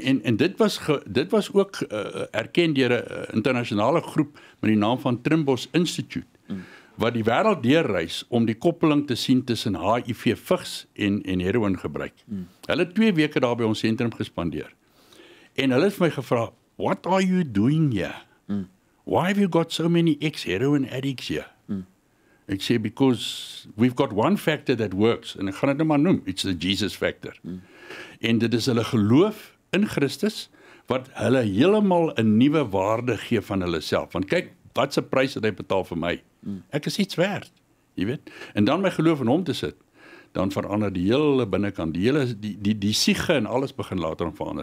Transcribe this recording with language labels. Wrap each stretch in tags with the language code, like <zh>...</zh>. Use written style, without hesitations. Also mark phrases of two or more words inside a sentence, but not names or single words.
<af>En dit was ook erken deur 'n internasionale groep met die naam van Trimbos Institute, wat die wêreld deurreis om die koppeling te sien tussen HIV vigs en heroïn gebruik. Hulle het 2 weke daar by ons sentrum gespandeer. En hulle het vir my gevra,</af> <en>"What are you doing here? Why have you got so many ex-heroin addicts here?"</en> <af>Ek sê,</af> <en>"Because we've got one factor that works,"</en> <af>en ek gaan dit nou maar noem,</af> <en>it's the Jesus factor.</en> <af>En dit is hulle geloof in Christus, wat hulle heeltemal 'n nuwe waarde gee van hulle self. Want kyk, wat se prys het hy betaal vir my? Ek is iets werd, jy weet. En dan my geloof in hom te sit, dan verander die hele binnekant, die siege en alles begin later verander.</af>